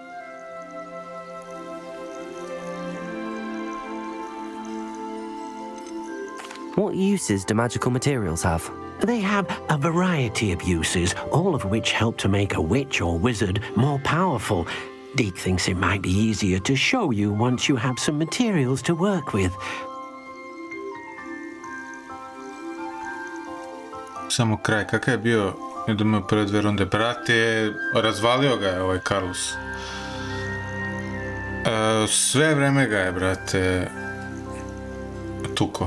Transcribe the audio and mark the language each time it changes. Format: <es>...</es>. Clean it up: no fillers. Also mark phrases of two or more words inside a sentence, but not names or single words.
<en>What uses do magical materials have? They have a variety of uses, all of which help to make a witch or wizard more powerful. Deke thinks it might be easier to show you once you have some materials to work with.</en> <sr>Samo kraj, kakav je bio, idemo u prve 2 runde, brate, razvalio ga je ovaj Carlos. Sve vreme ga je, brate, tuko.</sr>